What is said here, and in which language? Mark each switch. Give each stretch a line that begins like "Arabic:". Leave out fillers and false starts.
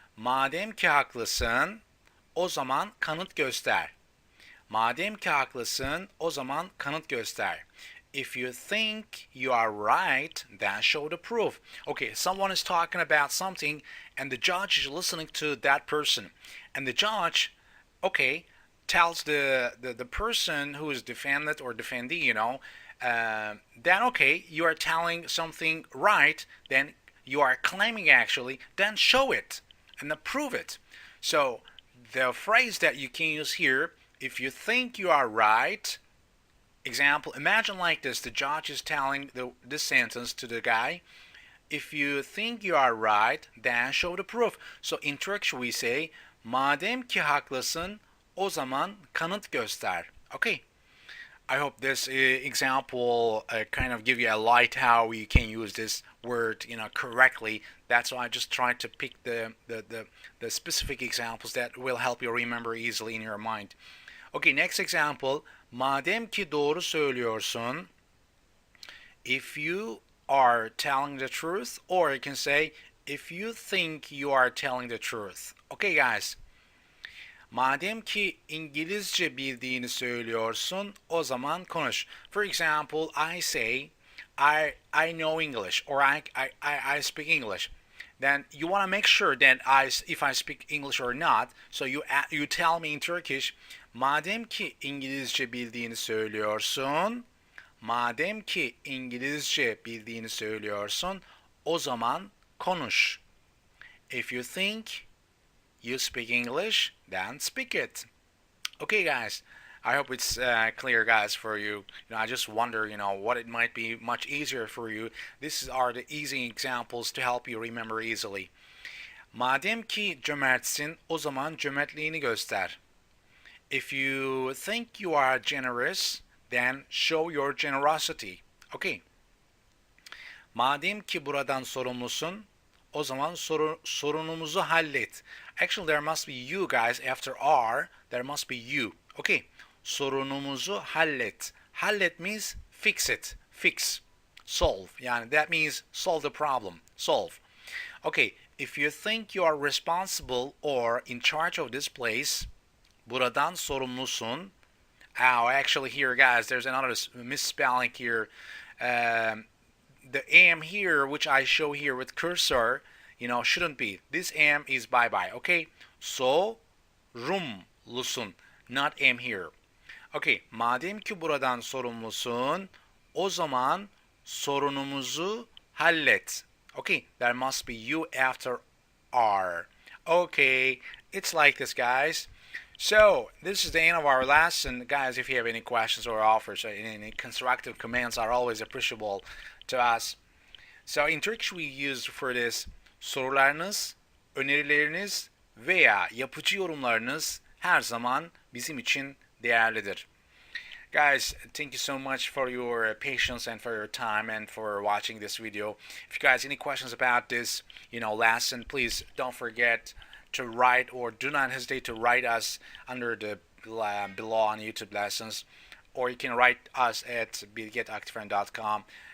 Turkish: Madem ki haklısın, o zaman kanıt göster. Madem ki haklısın, o zaman kanıt göster.
English: If you think you are right, then show the proof. Okay, someone is talking about something and the judge is listening to that person. And the judge, okay, tells the person who is defendant or defendee, then okay, you are telling something right, then you are claiming actually, then show it and prove it. So the phrase that you can use here, if you think you are right, example, imagine like this, the judge is telling this sentence to the guy, if you think you are right, then show the proof. So in Turkish we say,
Turkish: madem ki haklısın, o zaman kanıt göster.
English: Okay. I hope this example kind of give you a light how you can use this word, correctly. That's why I just tried to pick the specific examples that will help you remember easily in your mind. Okay, next example.
Turkish: Madem ki doğru söylüyorsun,
English: if you are telling the truth, or you can say if you think you are telling the truth. Okay, guys.
Turkish: Madem ki İngilizce bildiğini söylüyorsun, o zaman konuş.
English: For example, I say I know English, or I speak English. Then you want to make sure that if I speak English or not, so you tell me in Turkish,
Turkish: madem ki İngilizce bildiğini söylüyorsun, madem ki İngilizce bildiğini söylüyorsun, o zaman konuş.
English: If you think you speak English, then speak it. Okay, guys. I hope it's clear, guys, for you. I just wonder, what it might be much easier for you. These are the easy examples to help you remember easily.
Turkish: Madem ki cömertsin, o zaman cömertliğini göster.
English: If you think you are generous, then show your generosity. Okay.
Turkish: Madem ki buradan sorumlusun, o zaman sorunumuzu hallet.
English: Actually, there must be you, guys. After R, there must be you. Okay. Sorunumuzu hallet. Hallet means fix it. Fix. Solve. Yani that means solve the problem. Solve. Okay. If you think you are responsible or in charge of this place,
Turkish: buradan sorumlusun.
English: Oh, actually here, guys, there's another misspelling here. The am here, which I show here with cursor, shouldn't be. This am is bye-bye, okay? So, rumlusun, not am here.
Turkish: Okay, madem ki buradan sorumlusun, o zaman sorunumuzu hallet.
English: Okay, there must be you after R. Okay, it's like this, guys. So, this is the end of our lesson. Guys, if you have any questions or offers or any constructive comments are always appreciable to us. So, in Turkish we use for this
Turkish: sorularınız, önerileriniz veya yapıcı yorumlarınız her zaman bizim için değerlidir.
English: Guys, thank you so much for your patience and for your time and for watching this video. If you guys have any questions about this, lesson, please don't forget to write, or do not hesitate to write us under the below on YouTube lessons, or you can write us at bilgetactifriend.com.